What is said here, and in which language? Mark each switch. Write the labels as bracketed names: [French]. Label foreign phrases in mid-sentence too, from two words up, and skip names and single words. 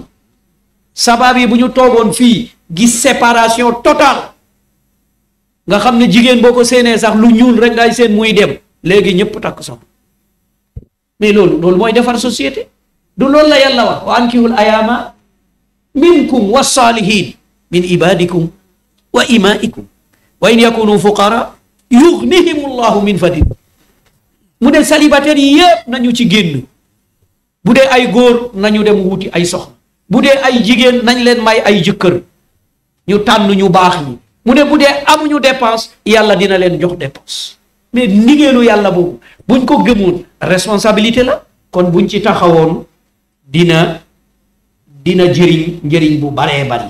[Wolof] sabab yi bu ñu toogoon fii gis [French] séparation totale, [Wolof] nga xam ne jigéen boo ko séenee sax lu ñuul rek ngay seen muy dem, léegi ñëpp takk soxna. mais loolu mooy defar société. du loolu la yàlla wax, [Arabic] وأنكحوا الأيامى منكم والصالحين من عبادكم وإمائكم إن يكونوا فقراء يغنهم الله من فضله. [Wolof] mu ne célibataire yi yépp nañu ci génn. bu dee ay góor nañu dem wuti ay soxna, bu dee ay jigéen nañ leen may ay jëkkër, ñu tànn ñu baax ñi. mu ne bu dee amuñu dépense, yàlla dina leen jox dépense. mais ndigeelu yàlla boobu buñ ko gëmoon responsabilité la, kon buñ ci taxawoon dina njëriñ bu baree bari.